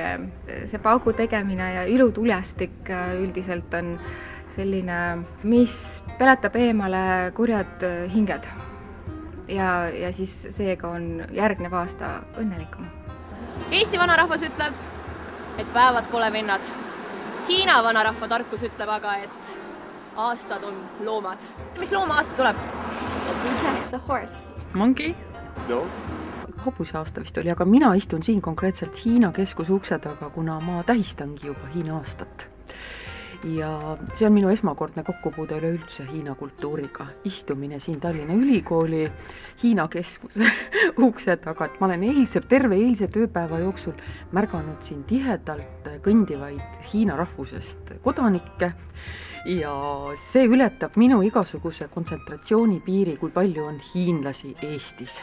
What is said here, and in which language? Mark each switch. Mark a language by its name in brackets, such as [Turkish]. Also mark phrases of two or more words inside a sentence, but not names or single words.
[Estonian] See paugu tegemine ja ilutulestik üldiselt on selline, mis peletab eemale kurjad hinged. Ja siis seega on järgnev aasta õnnelikum. Eesti vanarahvas ütleb, et päevad pole vennad. Hiina vanarahva tarkus ütleb aga, et aastad on loomad. Mis looma aasta tuleb? [English] The horse. Monkey? No. [Estonian] Hobuse aasta vist oli, aga mina istun siin konkreetselt Hiina keskuse ukse taga, kuna ma tähistangi juba Hiina aastat. Ja see on minu esmakordne kokkupuude üleüldse Hiina kultuuriga. Istumine siin Tallinna Ülikooli Hiina keskuse ukse taga, et ma olen terve eilse tööpäeva jooksul märganud siin tihedalt kõndivaid Hiina rahvusest kodanikke ja see ületab minu igasuguse kontsentratsioonipiiri, kui palju on hiinlasi Eestis.